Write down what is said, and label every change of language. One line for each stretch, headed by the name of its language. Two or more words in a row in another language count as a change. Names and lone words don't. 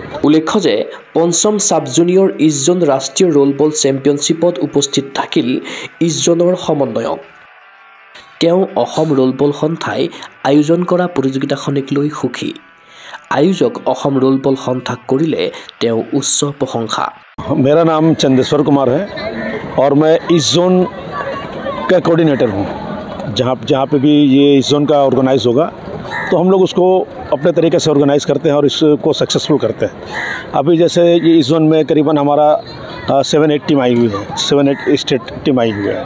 Assamese: উল্লেখ্য যে পঞ্চম সাব জুনিয়ৰ ইষ্ট-জোন ৰাষ্ট্ৰীয় ৰোলবল চেম্পিয়নশ্বিপত উপস্থিত থাকিল ইষ্ট-জোনৰ সমন্বয়ক। তেওঁ অসম ৰোলবল সন্থাই আয়োজন কৰা প্ৰতিযোগিতাখনিক লৈ সুখী। আয়োজক অসম ৰোলবল সন্থাক কৰিলে তেওঁ উচ্চ প্ৰশংসা।
Hindi: मेरा नाम चंदेश्वर कुमार है और मैं इस्ट-जोन का कोऑर्डिनेटर हूँ। जहाँ पे भी ये इस्ट-जोन का ऑर्गेनाइज होगा तो हम लोग उसको अपने तरीके से ऑर्गेनाइज़ करते हैं और इसको सक्सेसफुल करते हैं। अभी जैसे ये इस्ट-जोन में करीबन हमारा 7-8 टीम आई हुई है, 7-8 स्टेट टीम आई हुई है।